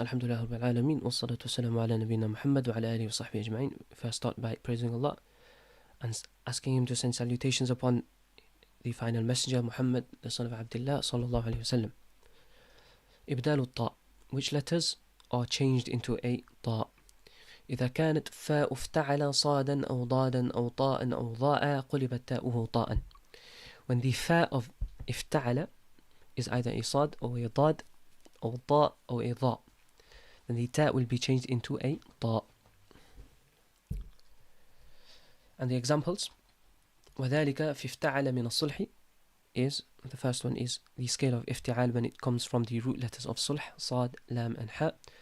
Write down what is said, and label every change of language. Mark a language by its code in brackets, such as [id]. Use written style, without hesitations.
[ar] الحمد لله رب العالمين والصلاة والسلام على نبينا محمد وعلى آله وصحبه أجمعين. [en] First start by praising Allah and asking him to send salutations upon the final messenger Muhammad, the son of Abdullah sallallahu alayhi wasallam. [ar] إبدال الطاء. [en] Which letters are changed into a [ar] طاء؟ إذا كانت فاء افتعل صادا أو ضادا أو طاء أو ضاء قلبت تاؤه طاء. [en] When the fa of افتعل is either a صاد or a ضاد or طاء or a ضاء, then the ta will be changed into a طاء. And the examples: [ar] وذلك في افتعل من الصلح [en] is, the first one is the scale of افتعال when it comes from the root letters of صلح, صاد, لام and حاء.